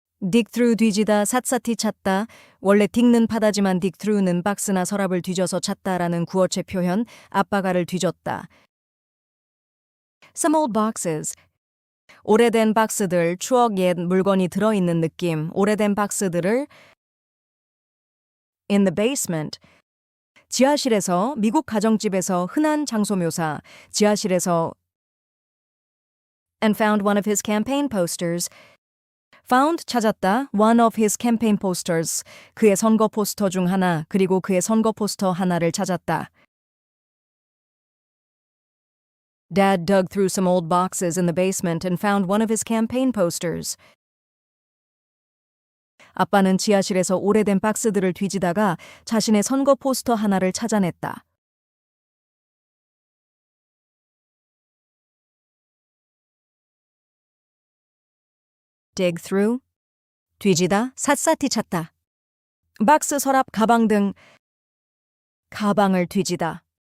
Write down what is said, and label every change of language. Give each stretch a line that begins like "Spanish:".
Korean: dig through 뒤지다, 샅샅이 찾다. 원래 dig는 파다지만 dig through는 박스나 서랍을 뒤져서 찾다라는 구어체 표현. 아빠가를 뒤졌다.
English: Some old boxes.
Korean: 오래된 박스들, 추억 옛 물건이 들어있는 느낌. 오래된 박스들을
English: in the basement.
Korean: 지하실에서, 미국 가정집에서 흔한 장소 묘사. 지하실에서
English: and found one of his campaign posters. found 찾았다. one of his campaign posters.
Korean: 그의 선거 포스터 중 하나, 그리고 그의 선거 포스터 하나를 찾았다.
English: Dad dug through some old boxes in the basement and found one of his campaign posters.
Korean: 아빠는 지하실에서 오래된 박스들을 뒤지다가 자신의 선거 포스터 하나를 찾아냈다. dig through, 뒤지다, 샅샅이 찾다. 박스, 서랍, 가방 등 가방을 뒤지다.